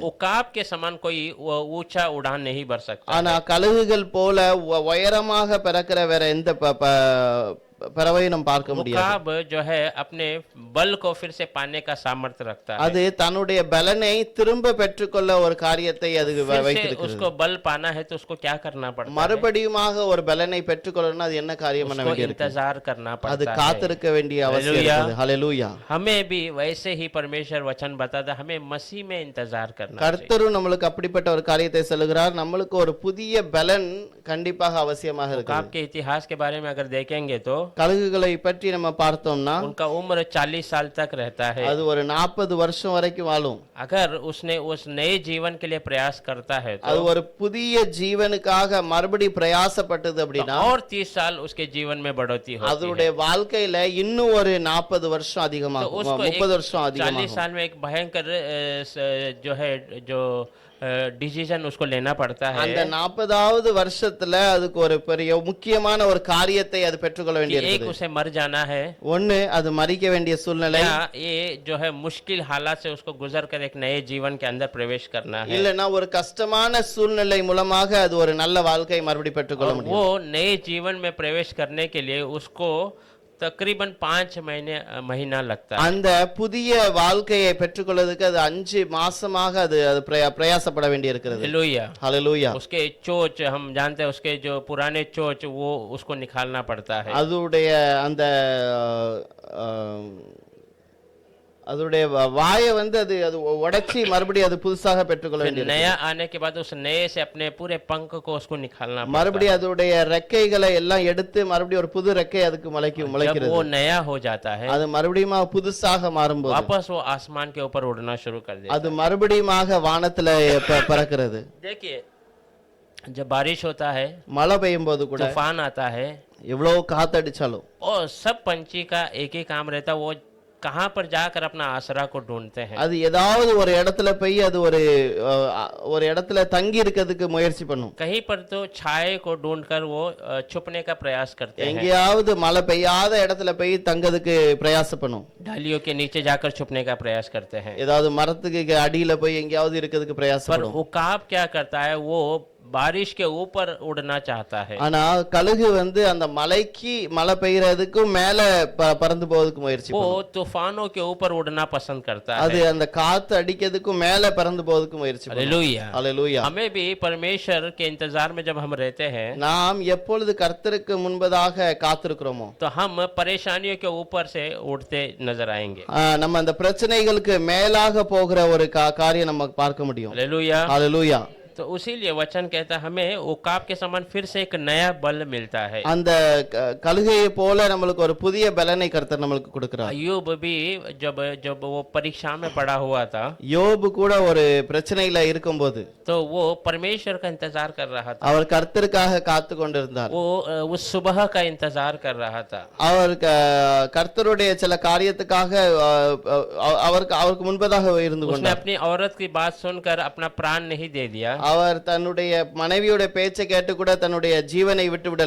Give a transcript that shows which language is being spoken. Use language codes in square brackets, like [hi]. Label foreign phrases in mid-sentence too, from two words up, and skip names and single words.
[hi] उकाब के समान कोई ऊंचा उड़ान नहीं भर सकता [ta] ஆனா [hi] है। [ta] கழுகுகள் போல உயரமாக பறக்கிற வேற எந்த பறவையை நம்ம பார்க்க முடியாது. [hi] उकाब जो है अपने बल को फिर से पाने का सामर्थ्य रखता है। [ta] அது தன்னுடைய பலனை திரும்ப பெற்றுக்கொள்ள ஒரு காரியத்தை அது [hi] फिर से [ta] வைத்திருக்கிறது. [hi] उसको बल पाना है तो उसको क्या करना पड़ता है? [ta] மறுபடியுமாக ஒரு பலனை பெற்றுக்கொள்ளணும்னா அது என்ன காரியம் பண்ண [hi] उसको [ta] வேண்டியிருக்கு? [hi] इंतजार करना [ta] அது [hi] पड़ता है। [ta] காத்திருக்க வேண்டிய அவசியம் [hi] हालेलुया। [ta] இருக்குது. ஹalleluya. [hi] हमें भी वैसे ही परमेश्वर वचन बताता है, हमें मसीह में इंतजार करना चाहिए। [ta] கர்த்தரும் நம்மளுக்கு அப்படிப்பட்ட ஒரு காரியத்தை சொல்லுகிறார். நம்மளுக்கு ஒரு புதிய பலன் கண்டிப்பாக அவசியமாக [hi] उकाब [ta] இருக்குது. [hi] के इतिहास के बारे में अगर देखेंगे तो [ta] கழுகுகளை பற்றி நம்ம பார்த்தோம்னா [hi] उनका उम्र 40 साल तक रहता है। [ta] அது ஒரு 40 வருஷம் வரைக்கும் வாழும். [hi] अगर उसने उस नए जीवन के लिए प्रयास करता है [ta] அது [hi] तो [ta] ஒரு புதிய ஜீவனுக்காக மறுபடி பிரயாசப்பட்டது அப்படின்னா [hi] और 30 साल उसके जीवन में बढ़ोतरी होती है। [ta] அதனுடைய வாழ்க்கையில இன்னும் ஒரு 40 வருஷம் [hi] तो [ta] அதிகமாகும், [hi] उसको [ta] 30 வருஷம் 40 அதிகமாகும். [hi] साल में एक भयंकर जो है जो डिसीजन उसको लेना पड़ता [ta] அந்த [hi] है [ta] 40வது வருஷத்துல அதுக்கு ஒரு பெரிய முக்கியமான ஒரு காரியத்தை அது பெற்றுக்கொள்ள [hi] कि [ta] வேண்டியிருக்குது. [hi] एक उसे मर जाना है [ta] ஒண்ணு அது மரிக்க வேண்டிய சூழ்நிலை, [hi] या ये जो है मुश्किल हालात से उसको गुजर कर एक नए जीवन के अंदर प्रवेश करना है। [ta] இல்லனா ஒரு கஷ்டமான சூழ்நிலை மூலமாக அது ஒரு நல்ல வாழ்க்கை மறுபடி பெற்றுக்கொள்ள [hi] और [ta] முடியும். [hi] वो नए जीवन में प्रवेश करने के लिए उसको तकरीबन 5 महीना लगता है। [ta] அந்த புதிய வாழ்க்கையை பெற்றுக்கொள்வதற்கு அது 5 மாசமாக அது பிரயாசப்பட வேண்டியிருக்கிறது. [hi] हालेलुया। [ta] ஹalleluya. [hi] उसके चोच हम जानते हैं, उसके जो पुराने चोच वो उसको निकालना पड़ता है। [ta] அதுடைய அந்த அஹ், அதுடைய வாயை வந்து அது அது உடைச்சி மறுபடியும் அது புதுசாக பெற்றுக்கொள்ள [hi] फिर [ta] வேண்டியிருக்கிறது. [hi] नया आने के बाद उस नए से अपने पूरे पंख को उसको निकालना पड़ता [ta] மறுபடியும் அதோடைய ரெக்கைகளை எல்லாம் எடுத்து மறுபடியும் ஒரு புது ரெக்கை அதுக்கு [hi] है। जब [ta] முளைக்கிறது. [hi] वो नया हो जाता है [ta] அது மறுபடியும் புதுசாக மாறும்போது [hi] वापस वो आसमान के ऊपर उड़ना शुरू कर देता [ta] அது மறுபடியும் வானத்துல பறக்கிறது. [hi] है। देखिए जब बारिश होता है, [ta] மழை பெய்யும் போது கூட [hi] तूफान आता है, [ta] எவ்வளவு காத்தடிச்சாலும் [hi] और सब पंछी का एक ही काम रहता है, वो कहाँ पर जाकर अपना आसरा को ढूंढते हैं। [ta] அது ஏதாவது ஒரு இடத்துல போய் அது ஒரு இடத்துல தங்கி இருக்கிறதுக்கு முயற்சி பண்ணும். [hi] कहीं पर तो छाए को ढूंढकर वो छुपने का प्रयास करते हैं। [ta] எங்கேயாவது மழை பெய்யாத இடத்துல போய் தங்கிறதுக்கு பிரயாசம் பண்ணும். [hi] डालियों के नीचे जाकर छुपने का प्रयास करते हैं। [ta] ஏதாவது மரத்துக்கு அடியில போய் எங்கேயாவது இருக்கிறதுக்கு [hi] पर [ta] பிரயாசப்படும். [hi] उकाब क्या करता है, वो बारिश के ऊपर उड़ना चाहता है। [ta] ஆனா கழுகு வந்து அந்த மலைக்கு மழை பெய்யறதுக்கும் மேல பறந்து போறதுக்கு முயற்சி [hi] वो [ta] பண்ணும். [hi] तूफानों के ऊपर उड़ना पसंद करता [ta] அது [hi] है। [ta] அந்த காத்து अடிக்கிறதுக்கும் மேல பறந்து போறதுக்கு முயற்சி பண்ணும். [hi] हालेलुया। [ta] ஹalleluya. [hi] हमें भी परमेश्वर के इंतजार में जब हम रहते हैं [ta] நாம் எப்பொழுது கர்த்தருக்கு முன்பதாக காத்திருக்கிறோமோ [hi] तो हम परेशानियों के ऊपर से उड़ते नजर आएंगे। [ta] நம்ம அந்த பிரச்சனைகளுக்கு மேலாக போகிற ஒரு காரியம் நம்ம பார்க்க முடியும். [hi] हालेलुया। [ta] ஹalleluya. [hi] तो उसीलिए वचन कहता है हमें उकाब के समान फिर से एक नया बल मिलता है। [ta] அந்த கழுகையை போல நம்மளுக்கு ஒரு புதிய பலனை கர்த்தர் நம்மளுக்கு கொடுக்கிறார். [hi] अय्यूब भी जब जब वो परीक्षा में पड़ा हुआ था [ta] யோபு கூட ஒரு பிரச்சனையில இருக்கும்போது [hi] तो वो परमेश्वर का इंतजार कर रहा था। [ta] அவர் கர்த்தருக்காக காத்து கொண்டிருந்தார். [hi] वो उस सुबह का इंतजार कर रहा था। [ta] அவர் கர்த்தருடைய சில காரியத்துக்காக அவருக்கு முன்பதாக இருந்து [hi] उसने [ta] கொண்டார். [hi] अपनी औरत की बात सुनकर अपना प्राण नहीं दे दिया, [ta] அவர் தன்னுடைய மனைவியோட பேச்சை கேட்டு கூட தன்னுடைய ஜீவனை விட்டு விடல.